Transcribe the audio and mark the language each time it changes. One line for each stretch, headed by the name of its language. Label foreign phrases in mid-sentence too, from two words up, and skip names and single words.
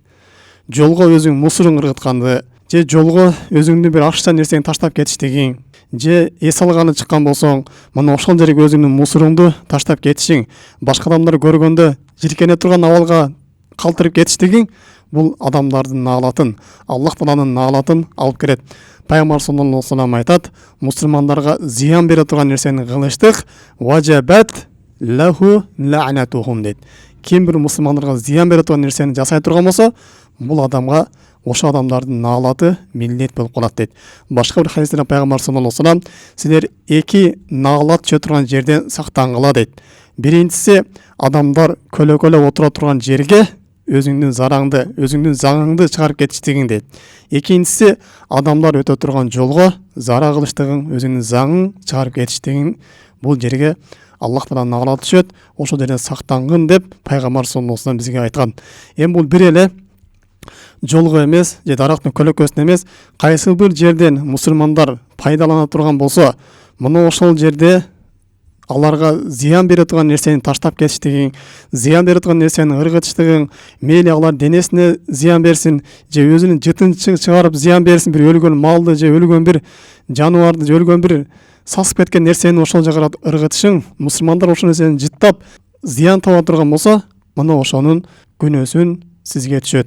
Kyrgyz: Жолго өзүң мусорун ыргытканды, же жолго өзүңдүн бир акча нерсени таштап кетиштигиң, же эс алганы чыккан болсоң, мына ошол жерге өзүңдүн мусоруңду таштап кетишиң, башка адамдар көргөндө жиркене турган абалга калтырып кетиштигиң, бул адамдардын наалатын, Аллах Тааланын наалатын алып келет. Пайгамбар
Arabic: صلى الله عليه وسلم
Kyrgyz: айтат, мусулмандарга зыян бере турган нерсени кылыштык
Arabic: وجبت له لعنتهم
Kyrgyz: дейт. Ким бир мусулмандарга зыян бере турган нерсени жасай турган болсо, бул адамга ошо адамдардын наалаты милдет болуп калат дейт. Башка бир хадисте пайгамбар
Arabic: صلى الله عليه وسلم
Kyrgyz: силер эки наалат түшө турган жерден сактангыла дейт. Биринчиси, адамдар көлөкөлөп отура турган жерге өзүңдүн зараңды, өзүңдүн заңыңды чыгарып кетиштигиң дейт. Экинчиси, адамдар өтө турган жолго зара кылыштыгың, өзүңдүн заңың чыгарып кетиштигиң, бул жерге Аллах Тааланын наалаты түшөт, ошол жерден сактангын деп пайгамбар
Arabic: صلى الله عليه وسلم
Kyrgyz: бизге айткан. Эми бул бир эле жолго эмес, же дарактын көлөкөсүнө эмес, кайсы бир жерден мусулмандар пайдалана турган болсо, мына ошол жерде аларга зыян бере турган нерсени таштап кетиштигиң, зыян бере турган нерсени ыргытыштыгың, мейли алар денесине зыян берсин, же өзүнүн жытын чыгарып зыян берсин, бир өлгөн малды, же өлгөн бир жаныбарды, же өлгөн бир сасып кеткен нерсени ошол жака ыргытышың, мусулмандар ошол нерсени жыттап зыян таба турган болсо, мына ошонун күнөөсүн сизге түшөт.